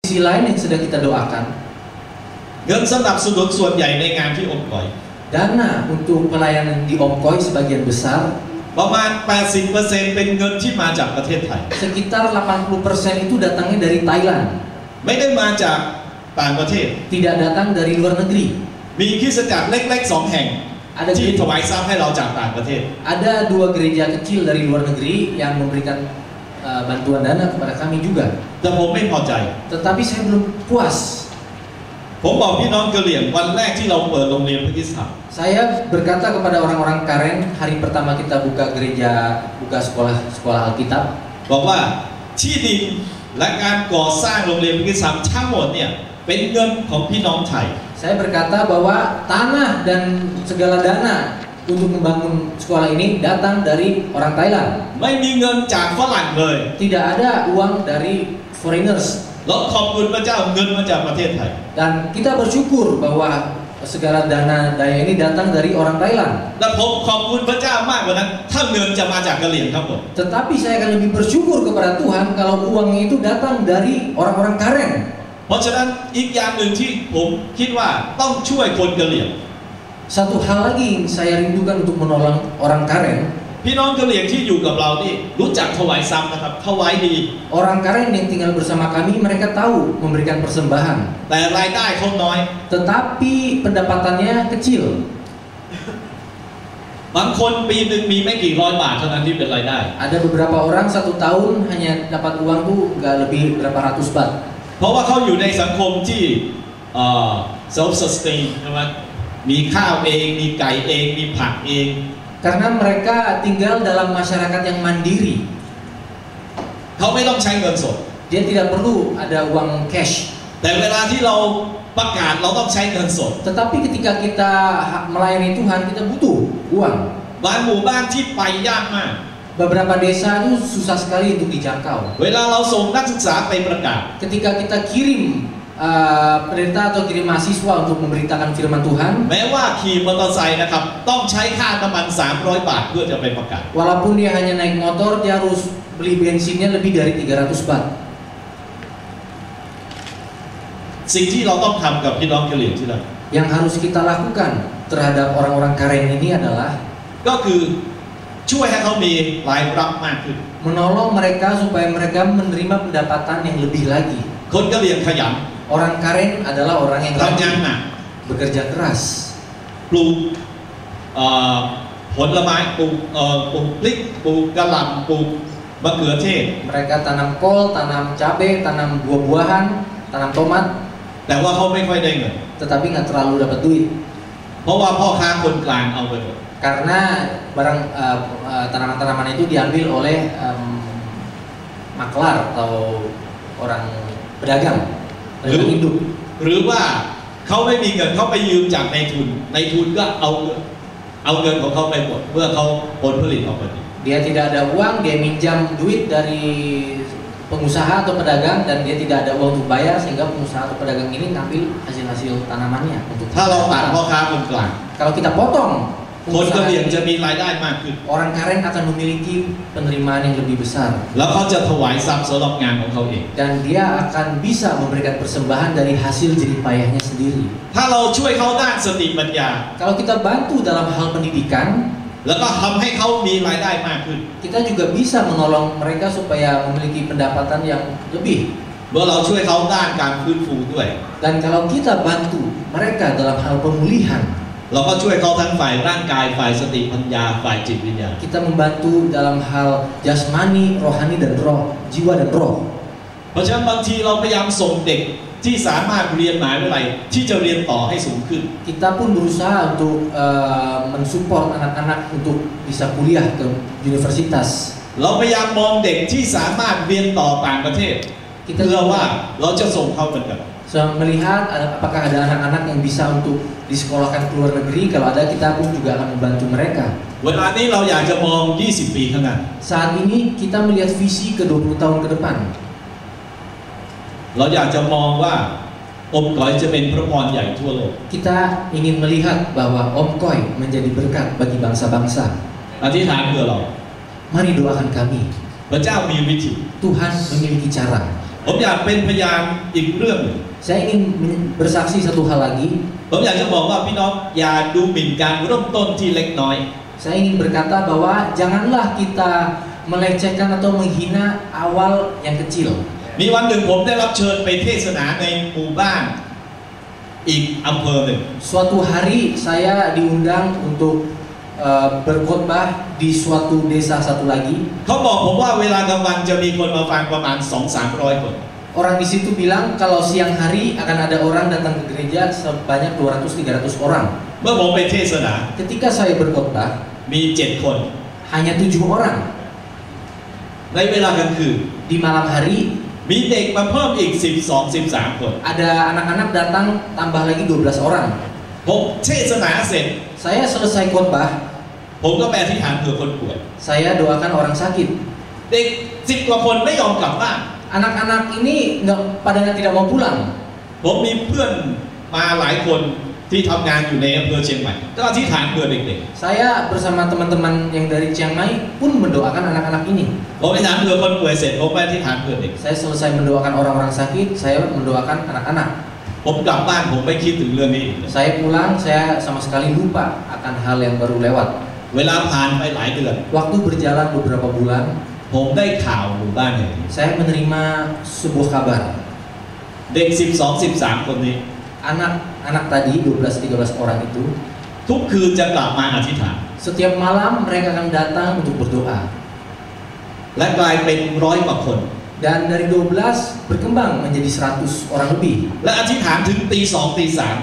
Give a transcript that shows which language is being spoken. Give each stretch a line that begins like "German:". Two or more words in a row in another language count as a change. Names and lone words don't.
Indonesian: sisi lain yang sedang kita doakan,
Thai: เงินสนับสนุนส่วนใหญ่ในงานที่องค์กร
Indonesian: dana untuk pelayanan di Omkoi sebagian besar
Thai: ประมาณ 80% เป็นเงินที่มาจากประเทศไทย
Indonesian: sekitar 80% itu datangnya dari Thailand,
Thai: ไม่ได้มาจากต่างประเทศ
Indonesian: tidak datang dari luar negeri.
Thai: มีคริสตจักรเล็กๆ2 แห่ง ที่ถวายทรัพย์ให้เราจากต่างประเทศ
Indonesian: Ada 2 gereja kecil dari luar negeri yang memberikan bantuan dana kepada kami juga.
Thai: แต่ผมไม่พอใจ
Indonesian: Tetapi saya belum puas.
Thai: ผมบอกพี่น้องกะเหรี่ยงวันแรกที่เราเปิดโรงเรียนพระคริสตจักร
Indonesian: Saya berkata kepada orang-orang Karen hari pertama kita buka gereja, buka sekolah Alkitab,
Thai: บอกว่าที่ดินและการก่อสร้างโรงเรียนพระคริสตจักรทั้งหมดเนี่ยเป็นเงินของพี่น้องไทย
Indonesian: saya berkata bahwa tanah dan segala dana untuk membangun sekolah ini datang dari orang Thailand.
Thai: ไม่มีเงินจากฝรั่งเลย
Indonesian: Tidak ada uang dari foreigners.
Thai: เราขอบคุณพระเจ้าเงินมาจากประเทศไทย
Indonesian: Dan kita bersyukur bahwa segala dana daya ini datang dari orang Thailand.
Thai: และผมขอบคุณพระเจ้ามากกว่านั้นถ้าเงินจะมาจากกะเหรี่ยงทั้งหมด
Indonesian: Tetapi saya akan lebih bersyukur kepada Tuhan kalau uangnya itu datang dari orang-orang Karen.
Thai: เพราะฉะนั้นอีกอย่างหนึ่งที่ผมคิดว่าต้องช่วยคนกะเหรี่ยง
Indonesian: Satu hal lagi yang saya rindukan untuk menolong orang Karen.
Thai: พี่น้องกะเหรี่ยงที่อยู่กับเรานี่รู้จักถวายทรัพย์นะครับถวายดี
Indonesian: Orang Karen yang tinggal bersama kami mereka tahu memberikan persembahan.
Thai: แต่รายได้เขาน้อย
Indonesian: Tetapi pendapatannya kecil.
Thai: บางคนปีหนึ่งมีไม่กี่ร้อยบาทเท่านั้นที่เป็นรายได้
Indonesian: Ada beberapa orang 1 tahun hanya dapat uang tuh nggak lebih berapa ratus baht.
Thai: เพราะว่าเขาอยู่ในสังคมที่
English: self sustain
Thai: ใช่ไหมมีข้าวเองมีไก่เองมีผักเอง
Indonesian: Karena mereka tinggal dalam masyarakat yang mandiri.
Thai: เขาไม่ต้องใช้เงินสด
Indonesian: Dia tidak perlu ada uang cash.
Thai: แต่เวลาที่เราประกาศเราต้องใช้เงินสด
Indonesian: Tetapi ketika kita melayani Tuhan kita butuh uang.
Thai: บางหมู่บ้านที่ไปยากมาก
Indonesian: Beberapa desa itu susah sekali untuk dijangkau.
Thai: เวลาเราส่งนักศึกษาไปประกาศ
Indonesian: Ketika kita kirim pendeta atau kirim mahasiswa untuk memberitakan firman Tuhan,
Thai: แม้ว่าขี่มอเตอร์ไซค์นะครับต้องใช้ค่าน้ำมัน300 บาทเพื่อจะไปประกาศ
Indonesian: walaupun dia hanya naik motor, dia harus beli bensinnya lebih dari 300 baht.
Thai: สิ่งที่เราต้องทำกับพี่น้องกะเหรี่ยงที่นั่น
Indonesian: Yang harus kita lakukan terhadap orang-orang Karen ini adalah
Thai: ก็คือช่วยให้เขามีรายรับมากขึ้น
Indonesian: menolong mereka supaya mereka menerima pendapatan yang lebih lagi.
Thai: คนกะเหรี่ยงขยัน
Indonesian: Orang Karen adalah orang yang
Thai: ทำงานหนัก
Indonesian: bekerja keras.
Thai: ปลูกผลไม้ปลูกพริกปลูกกะหล่ำปลูกมะเขือเทศ
Indonesian: Mereka tanam kol, tanam cabai, tanam buah-buahan, tanam tomat,
Thai: แต่ว่าเขาไม่ค่อยได้เงิน
Indonesian: tetapi nggak terlalu dapat duit
Thai: เพราะว่าพ่อค้าคนกลางเอาไปหมด
Indonesian: karena barang tanaman-tanaman itu diambil oleh maklar atau orang pedagang hidup.
Thai: หรือว่าเขาไม่มีเงินเขาไปยืมจากนายทุนก็เอาเงินของเขาไปหมดเมื่อเขาผลผลิตออกมาดี
Indonesian: Dia tidak ada uang, dia minjam duit dari pengusaha atau pedagang dan dia tidak ada uang untuk bayar sehingga pengusaha atau pedagang ini ngambil hasil-hasil tanamannya untuk
Thai: ถ้าเราตัดพ่อค้าคนกลาง
Indonesian: Kalau kita potong
Thai: คนกะเหรี่ยงจะมีรายได้มากขึ้น
Indonesian: orang Karen akan memiliki penerimaan yang lebih besar
Thai: แล้วเขาจะถวายทรัพย์สำหรับงานของเขาเอง
Indonesian: dan dia akan bisa memberikan persembahan dari hasil jerih payahnya sendiri.
Thai: ถ้าเราช่วยเขาด้านสติปัญญา
Indonesian: Kalau kita bantu dalam hal pendidikan,
Thai: แล้วก็ทำให้เขามีรายได้มากขึ้น
Indonesian: kita juga bisa menolong mereka supaya memiliki pendapatan yang lebih.
Thai: เมื่อเราช่วยเขาด้านการฟื้นฟูด้วย
Indonesian: Dan kalau kita bantu mereka dalam hal pemulihan,
Thai: เราก็ช่วยเขาทั้งฝ่ายร่างกายฝ่ายสติปัญญาฝ่ายจิตวิญญาณ
Indonesian: kita membantu dalam hal jasmani, rohani dan roh, jiwa dan roh.
Thai: เพราะฉะนั้นบางทีเราพยายามส่งเด็กที่สามารถเรียนมหาวิทยาลัยที่จะเรียนต่อให้สูงขึ้น
Indonesian: Kita pun berusaha untuk mensupport anak-anak untuk bisa kuliah ke universitas.
Thai: เราพยายามมองเด็กที่สามารถเรียนต่อต่างประเทศเพื่อว่าเราจะส่งเขาเหมือนกัน
Indonesian: Melihat apakah ada anak-anak yang bisa untuk disekolahkan ke luar negeri. Kalau ada, kita pun juga akan membantu mereka.
Thai: เวลานี้เราอยากจะมอง 20 ปีข้างหน้า
Indonesian: Saat ini kita melihat visi ke 20 tahun ke depan.
Thai: เราอยากจะมองว่าองค์กรจะเป็นพระพรใหญ่ทั่วโลก
Indonesian: Kita ingin melihat bahwa Omkoi menjadi berkat bagi bangsa-bangsa.
Thai: อธิษฐานเพื่อเรา
Indonesian: Mari doakan kami.
Thai: พระเจ้ามีวิธี
Indonesian: Tuhan memiliki cara.
Thai: ผมอยากเป็นพยานอีกเรื่องหนึ่ง
Indonesian: Saya ingin bersaksi satu hal lagi.
Thai: ผมอยากจะบอกว่าพี่น้องอย่าดูหมิ่นการเริ่มต้นที่เล็กน้อย
Indonesian: Saya ingin berkata bahwa janganlah kita melecehkan atau menghina awal yang kecil.
Thai: มีวันหนึ่งผมได้รับเชิญไปเทศนาในหมู่บ้านอีกอำเภอหนึ่ง
Indonesian: Suatu hari saya diundang untuk berkhotbah di suatu desa satu lagi.
Thai: เขาบอกผมว่าเวลากลางวันจะมีคนมาฟังประมาณ 200-300 คน
Indonesian: Orang di situ bilang kalau siang hari akan ada orang datang ke gereja sebanyak 200-300 orang.
Thai: เมื่อผมไปเทศนา
Indonesian: Ketika saya berkhotbah
Thai: มี7 คน
Indonesian: hanya 7 orang.
Thai: ในเวลากลางคืน
Indonesian: Di malam hari
Thai: มีเด็กมาเพิ่มอีก 12-13 คน
Indonesian: ada anak-anak datang tambah lagi 12 orang.
Thai: ผมเทศนาเสร็จ
Indonesian: Saya selesai khotbah,
Thai: ผมก็ไปอธิษฐานเผื่อคนป่วย
Indonesian: saya doakan orang sakit.
Thai: เด็ก10 กว่าคนไม่ยอมกลับบ้าน
Indonesian: Anak-anak ini pada tidak mau pulang.
Thai: ผมมีเพื่อนมาหลายคนที่ทำงานอยู่ในอำเภอเชียงใหม่ก็อธิษฐานเผื่อเด็ก
Indonesian: Saya bersama teman-teman yang dari Chiang Mai pun mendoakan anak-anak ini.
Thai: ๆผมอธิษฐานเผื่อคนป่วยเสร็จผมไปอธิษฐานเผื่อเด็ก
Indonesian: Saya selesai mendoakan orang-orang sakit, saya mendoakan anak-anak.
Thai: ผมกลับบ้านผมไม่คิดถึงเรื่องนี้อีกเลย
Indonesian: Saya pulang, saya sama sekali lupa akan hal yang baru lewat.
Thai: เวลาผ่านไปหลายเดือน
Indonesian: Waktu berjalan beberapa bulan,
Thai: ผมได้ข่าวหมู่บ้านแห่งนี้
Indonesian: saya menerima sebuah kabar.
Thai: เด็ก 12-13 คนนี้
Indonesian: Anak-anak tadi 12-13 orang itu
Thai: ทุกคืนจะกลับมาอธิษฐาน
Indonesian: setiap malam mereka akan datang untuk berdoa.
Thai: และกลายเป็น100 กว่าคน
Indonesian: Dan dari 12 berkembang menjadi 100 orang lebih.
Thai: และอธิษฐานถึงตี 2 ตี 3